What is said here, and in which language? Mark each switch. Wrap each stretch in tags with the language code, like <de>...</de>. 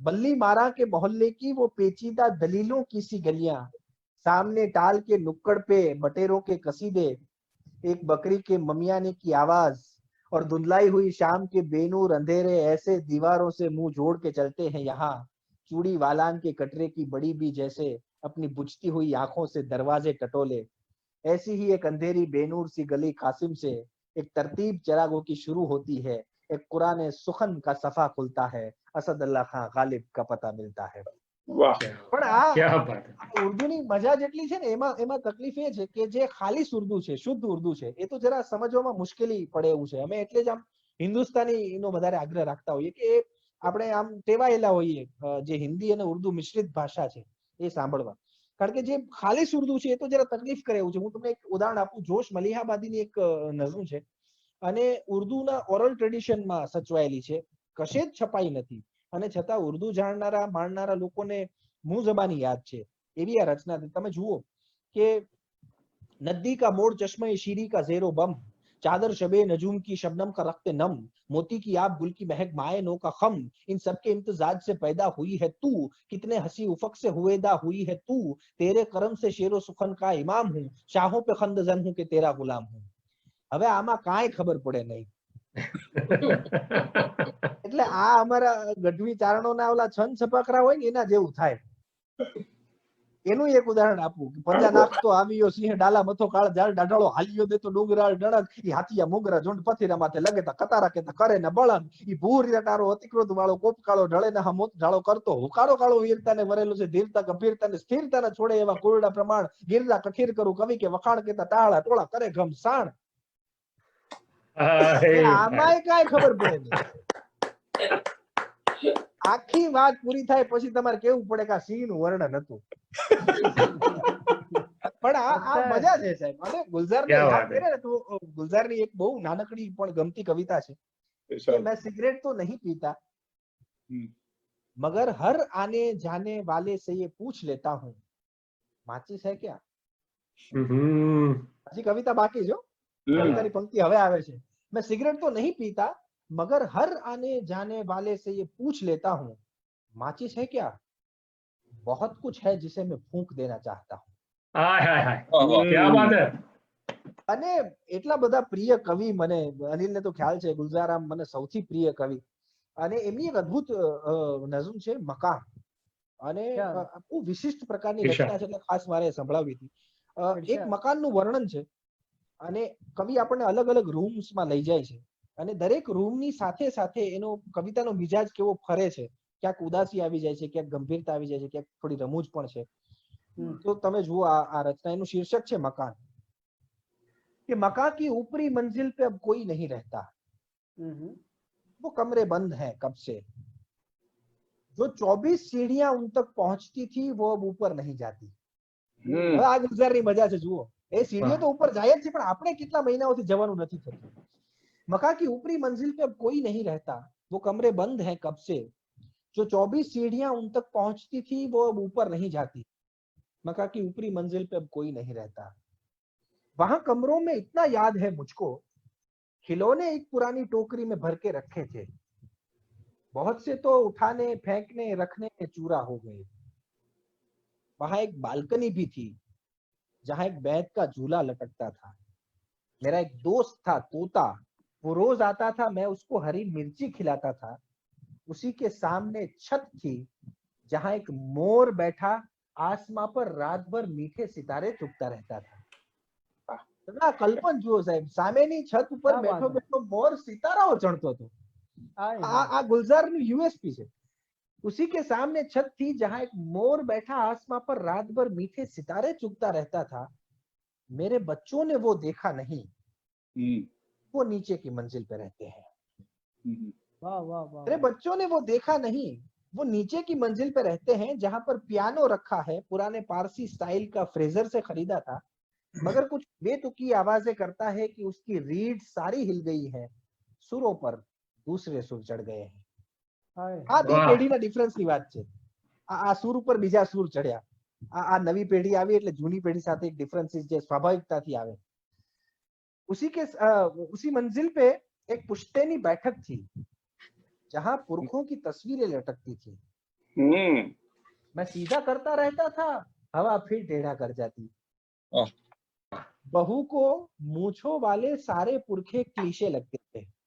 <hi>बल्ली मारा के मोहल्ले की वो पेचीदा दलीलों की सी गलियां, सामने टाल के नुक्कड़ पे बटेरों के कसीदे, एक बकरी के ममियाने की आवाज और धुंधलाई हुई शाम के बेनूर अंधेरे ऐसे दीवारों से मुंह जोड़ के चलते हैं यहाँ, चूड़ी वालान के कटरे की बड़ी भी जैसे अपनी बुझती हुई आंखों से दरवाजे टटोले, ऐसी ही एक अंधेरी बेनूर सी गली कासिम से एक तरतीब चिरागों की शुरू होती है, एक कुरान सुखन का सफा खुलता है, असदुल्लाह खान गालिब का पता मिलता है.</hi> <gu>પણ આ ઉર્દુની મજા જેટલી છે ને એમાં તકલીફ એ છે કે જે ખાલીસ ઉર્દુ છે, શુદ્ધ ઉર્દુ છે, એ તો જરા સમજવામાં મુશ્કેલી પડે એવું છે. અમે એટલે જ આમ હિન્દુસ્તાનીનો વધારે આગ્રહ રાખતા હોઈએ કે આપણે આમ ટેવાયેલા હોઈએ જે હિન્દી અને ઉર્દુ મિશ્રિત ભાષા છે એ સાંભળવા. કારણ કે જે ખાલીસ ઉર્દુ છે એ તો જરા તકલીફ કરે એવું છે. હું તમને એક ઉદાહરણ આપું. જોશ મલિહાબાદીની એક નઝમ છે અને ઉર્દુના ઓરલ ટ્રેડિશનમાં સચવાયેલી છે, કશે જ છપાઈ નથી અને છતાં ઉર્દુ જાણનારા માણનારા લોકોને મુંહ જબાની યાદ છે એવી આ રચના. તમે જુઓ કે</gu> <hi>નદી કા મોડ ચશ્મે શીરી કા ઝેરો બમ, चादर शबे नजूम की शबनम का रख्ते नम, मोती की आप गुल की महक माए नो का खम, इन सब के इम्तिजाज से पैदा हुई है तू, कितने हंसी उफक से हुएदा हुई है तू, तेरे करम से शेरो सुखन का इमाम हूँ, शाहों पे खंदजन हूँ कि तेरा गुलाम हूँ.</hi> <gu>હવે આમાં કાંઈ ખબર પડે નહીં. એટલે આ અમારા ગઢવી ચારણોના ઓલા છંદ છપકરા હોય ને એના જેવું થાય. એનું એક ઉદાહરણ આપું. પંજા નાખતો આવ્યો સિંહ ડાલા મથો કાળ જાળ ડાઢાળો હાલ્યો દેતો ડુંગરાળ ડણક, ઈ હાથિયા મુગરા ઝુંડ પથીરા માથે લગેતા કતારા કેતા કરે ને બળન, ઈ ભૂર રટારો અતિક્રોધ વાળો કોપ કાળો ઢળે ને હમોત ઢાળો કરતો, હુકારો કાળો વીરતાને વરેલો છે ધીરતા ગંભીરતાને સ્થિરતાને છોડે એવા કોરડા પ્રમાણ, ગિરદા કઠીર કરું કવિ કે વખાણ કેતા ટાળા ટોળા કરે ઘમ સાણ. આમાંય કાંઈ ખબર પડે નહીં. આખી વાત પૂરી થાય પછી તમારે કેવું પડે કે આ સિંહનું વર્ણન હતું. પણ આ મજા છે સાહેબ. અને ગુલઝારને યાદ કરે ને તો ગુલઝારની એક બહુ નાનકડી પણ ગમતી કવિતા છે કે</gu> <hi>મેં સિગરેટ તો નહીં પીતા मगर हर आने जाने वाले से ये पूछ लेता हूँ माचिस है क्या.</hi> <gu>हजी कविता बाकी जो कवितानी पंक्ति हवे आवे छे.</gu> <hi>मैं सिगरेट तो नहीं पीता मगर हर आने जाने वाले से ये पूछ लेता हूँ माचिस है क्या, बहुत कुछ है जिसे मैं फूंक देना चाहता हूँ. हाय हाय हाय,</hi> <gu>વાહ, વાહ.</gu> <hi>क्या बात है.</hi> <gu>અને એટલા બધા પ્રિય કવિ મને, અનિલને તો ખ્યાલ છે, ગુલઝાર આમ મને સૌથી પ્રિય કવિ, અને એમની એક અદ્ભુત નઝમ છે મકાન, અને બહુ વિશિષ્ટ પ્રકારની ઈર્ષા. રચના છે, એટલે ખાસ મારે સંભળાવી હતી. એક ઈર્ષા. મકાનનું વર્ણન છે, અને કવિ આપણને અલગ અલગ રૂમ્સમાં લઈ જાય છે, અને દરેક રૂમની સાથે સાથે એનો કવિતાનો મિજાજ કેવો ફરે છે, ક્યાંક ઉદાસી આવી જાય છે, ક્યાંક ગંભીરતા આવી જાય છે, ક્યાંક થોડી રમૂજ પણ છે. તો તમે જુઓ આ રચના, એનું શીર્ષક છે મકાન.</gu> <hi>कि मकान की ऊपरी मंजिल पे अब कोई नहीं रहता, वो कमरे बंद हैं कब से, जो 24 सीढ़ियां उन तक पहुंचती थी वो अब ऊपर नहीं जाती.</hi> <gu>હવે આ ગુલઝારની મજા છે, જુઓ, એ સીડીઓ તો ઉપર જાય જ છે, પણ આપણે કેટલા મહિનાઓથી જવાનું નથી થતું.</gu> <hi>मकान की ऊपरी मंजिल पे अब कोई नहीं रहता, वो कमरे बंद हैं कब से, जो 24 सीढ़ियां उन तक पहुंचती थी वो अब ऊपर नहीं जाती. मकान की ऊपरी मंजिल पे अब कोई नहीं रहता, वहां कमरों में इतना याद है मुझको, खिलौने एक पुरानी टोकरी में भर के रखे थे, बहुत से तो उठाने फेंकने रखने में चूरा हो गए. वहां एक बालकनी भी थी जहां एक बैत का झूला लटकता था. मेरा एक दोस्त था तोता, वो रोज आता था, मैं उसको हरी मिर्ची खिलाता था. उसी के सामने छत थी जहां एक मोर बैठा आसमां पर रात भर मीठे सितारे चुगता रहता था.</hi> <gu>કલ્પન જુઓ સાહેબ, સામેની છત ઉપર બેઠો બેઠો મોર સિતારાઓ ચણતો હતો. આ ગુલઝારનું યુએસપી છે.</gu> <hi>उसी के सामने छत थी जहां एक मोर बैठा आसमां पर रात भर मीठे सितारे चुगता रहता था. मेरे बच्चों ने वो देखा नहीं, वो नीचे की मंजिल पे रहते हैं. वाह वाह वाह. मेरे बच्चों ने वो देखा नहीं, वो नीचे की मंजिल पे रहते हैं, जहां पर पियानो रखा है, पुराने पारसी स्टाइल का, फ्रेजर से खरीदा था, मगर कुछ बेतुकी आवाजें करता है कि उसकी रीड सारी हिल गई है, सुरों पर दूसरे सुर चढ़ गए हैं.</hi> <gu>આ બે પેઢીના ડિફરન્સની વાત છે. આ સુર ઉપર બીજા સુર ચડ્યા. આ નવી પેઢી આવી એટલે જૂની પેઢી સાથે એક ડિફરન્સીસ જે સ્વાભાવિકતાથી આવે.</gu> <hi>उसी मंजिल पे एक पुश्तैनी बैठक थी जहां पुरखों की तस्वीरें लटकती थी. मैं सीधा करता रहता था, हवा फिर टेढ़ा कर जाती. बहू को मूंछों वाले सारे पुरखे क्लीशे लगते थे.</hi>